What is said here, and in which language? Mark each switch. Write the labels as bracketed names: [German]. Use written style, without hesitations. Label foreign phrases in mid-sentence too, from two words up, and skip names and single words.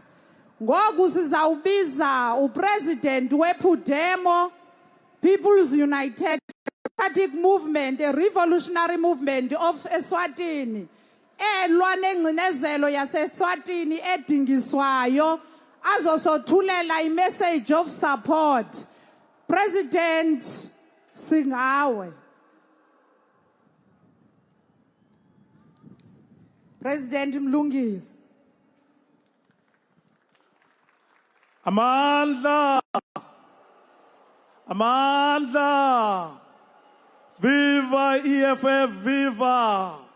[Xhosa] Ngoku sizawubiza upresident wePhudemo People's United Democratic Movement, [English] a revolutionary movement of Eswatini. [Xhosa] Elwa nengcinezelo yaseSwatini edingiswayo azosothulela i- [English] message of support. [Xhosa] President Singawe. President Mlungisi. Amandla. Amandla. Viva EFF, viva.